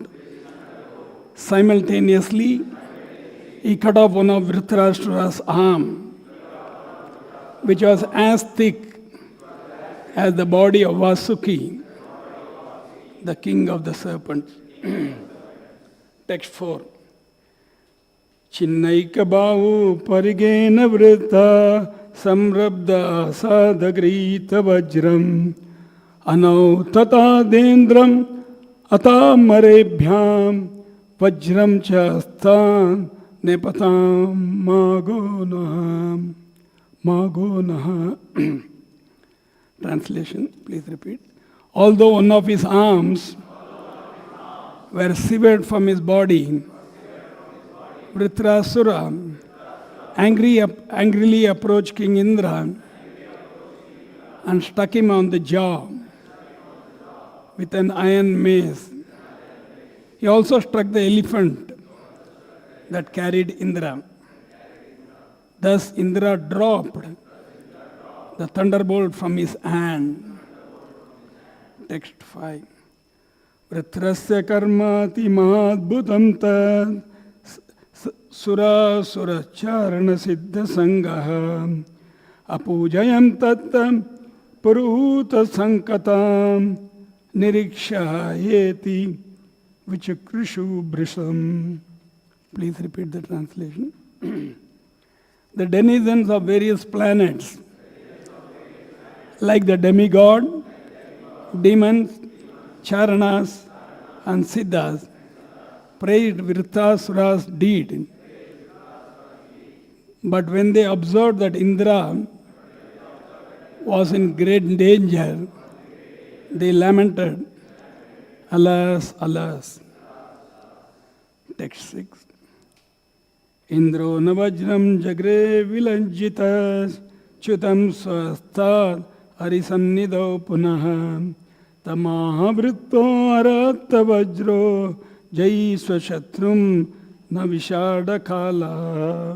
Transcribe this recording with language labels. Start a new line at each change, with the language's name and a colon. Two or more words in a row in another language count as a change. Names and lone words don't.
English: Simultaneously, he cut off one of Vritrasura's arm, which was as thick as the body of Vasuki, the king of the serpents. Text 4.
Sanskrit: Chinnaika bahu parigena vrita samrabda asadagrita vajram anau tata dendram atamarebhyam vajram chastan nepatam magonaha.
English: Translation, please repeat. Although one of his arms were severed from his body, Vritrasura angrily approached King Indra and struck him on the jaw with an iron mace. He also struck the elephant that carried Indra. Thus Indra dropped the thunderbolt from his hand. Text 5.
Sanskrit: Vritrasya karmati madbhutam tad sura charana siddha sangaha apujayam tattam puruta sankatam niriksha yeti vichakrishu brisam.
English: Please repeat the translation. The denizens of various planets, like the demigod, demons, charanas, and siddhas, praised Vritrasura's deed. But when they observed that Indra was in great danger, they lamented, "Alas, alas." Text 6.
Sanskrit: Indro navajram jagre vilanjitas chutam swastad arisannidau punaha tamaha vritto aratta vajro jai swashatrum navishada kala.